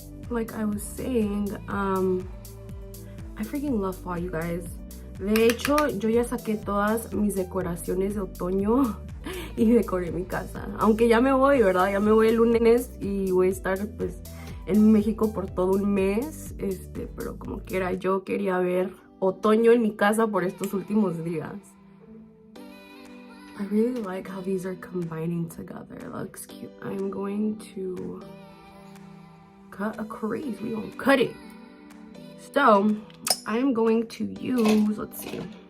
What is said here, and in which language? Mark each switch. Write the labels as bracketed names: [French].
[English] Like I was saying, I freaking love fall, you guys. [Spanish] De hecho, yo ya saqué todas mis decoraciones de otoño y decoré mi casa. Aunque ya me voy, ¿verdad? Ya me voy el lunes y voy a estar pues en México por todo un mes. Pero como quiera, yo quería ver otoño en mi casa por estos últimos días. [English] I really like how these are combining together. It looks cute. I'm going to cut a crease. We gonna cut it. So I'm going to use, let's see.